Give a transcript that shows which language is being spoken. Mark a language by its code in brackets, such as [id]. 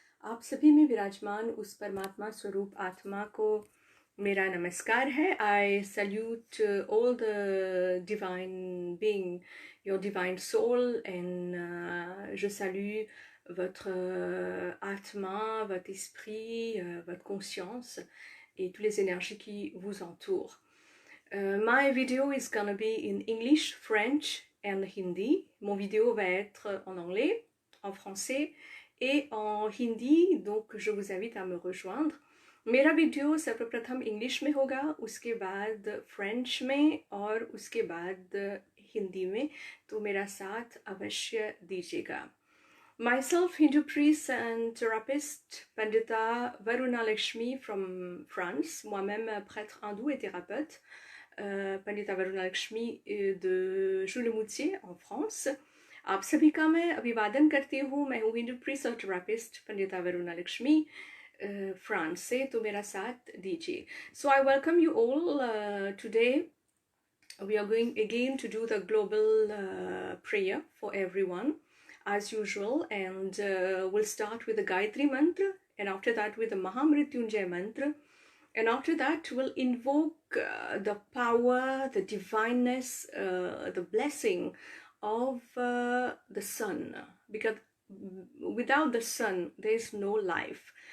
[hi] आप सभी में विराजमान उस परमात्मा स्वरूप आत्मा को मेरा नमस्कार है। [en] I salute all the divine being, your divine soul, and [fr] je salue votre atma, votre esprit, votre conscience et toutes les énergies qui vous entourent. [en] My video is gonna be in English, French and Hindi. [fr] Mon vidéo va être en anglais, en français et en hindi, donc je vous invite à me rejoindre. [hi] मेरा video सर्वप्रथम English में होगा, उसके बाद French में और उसके बाद हिंदी में, तो मेरा साथ अवश्य दीजिएगा. [en] Myself, Hindu priest and therapist, Pandita Varuna Lakshmi from France. [fr] Moi-même, prêtre hindou et thérapeute, Pandita Varuna Lakshmi de Joux-le-Moutier en France. [hi] आप सभी का मैं अभिवादन करती हूँ. मैं हूँ हिंदू प्रीस्ट और थेरापिस्ट पंडिता वरुणा लक्ष्मी फ्रांस से, तो मेरा साथ दीजिए. [en] So I welcome you all. Today we are going again to do the global prayer for everyone as usual, and we'll start with the Gayatri mantra, and after that with the Mahamrityunjay mantra, and after that we'll invoke the power, the divineness, the blessing of the sun, because without the sun there is no life.